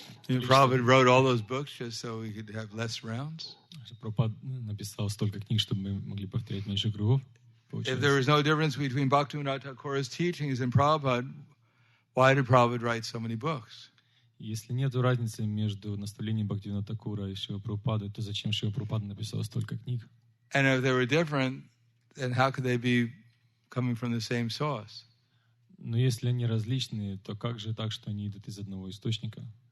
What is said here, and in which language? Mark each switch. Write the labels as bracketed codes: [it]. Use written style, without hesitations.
[en] Prabhupada wrote all those books just so we could have less rounds. [ru] Прабхупада написал столько книг, чтобы мы могли повторять меньше кругов. [en] If there was no difference between Bhaktivinoda Thakur's teachings and Prabhupada, why did Prabhupada write so many books? [ru] Если нет разницы между наставлением Бхактивинода Thakura и Шрилы Прабхупады, то зачем Шрила Прабхупада написал столько книг? [en] And if they were different, then how could they be coming from the same source? [ru] Но если они различные, то как же так, что они идут из одного источника?